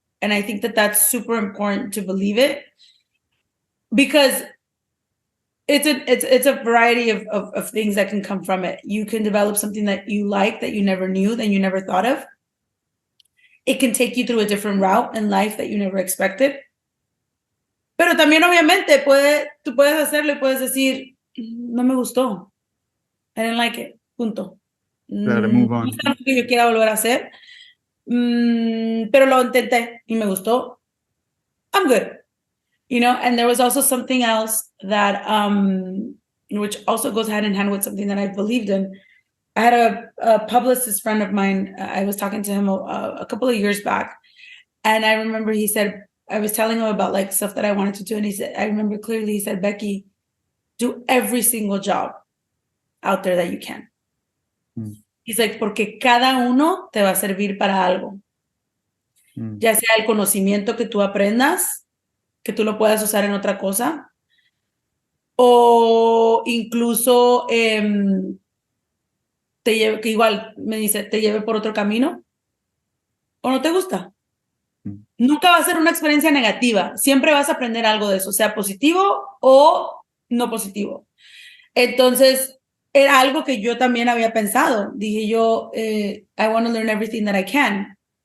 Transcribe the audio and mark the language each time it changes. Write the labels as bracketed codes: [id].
[en] And I think that that's super important to believe it, because it's a variety of things that can come from it. You can develop something that you like, that you never knew, that you never thought of. It can take you through a different route in life that you never expected. [es] Pero también, obviamente, tú puedes hacerlo y puedes decir, no me gustó. [en] I didn't like it. Punto. Gotta move on. [es] No es algo que yo quiera volver a hacer. Pero lo intenté y me gustó. [en] I'm good. You know, and there was also something else that, which also goes hand in hand with something that I believed in. I had a publicist friend of mine. I was talking to him a couple of years back. And I remember he said, I was telling him about like stuff that I wanted to do. And he said, I remember clearly, he said, Becky, do every single job out there that you can. He's like, [es] porque cada uno te va a servir para algo. Ya sea el conocimiento que tú aprendas, que tú lo puedas usar en otra cosa, o incluso te lleve, que igual me dice, te lleve por otro camino, o no te gusta. Nunca va a ser una experiencia negativa, siempre vas a aprender algo de eso, sea positivo o no positivo. Entonces, era algo que yo también había pensado. Dije yo, [en] I want to learn everything that I can.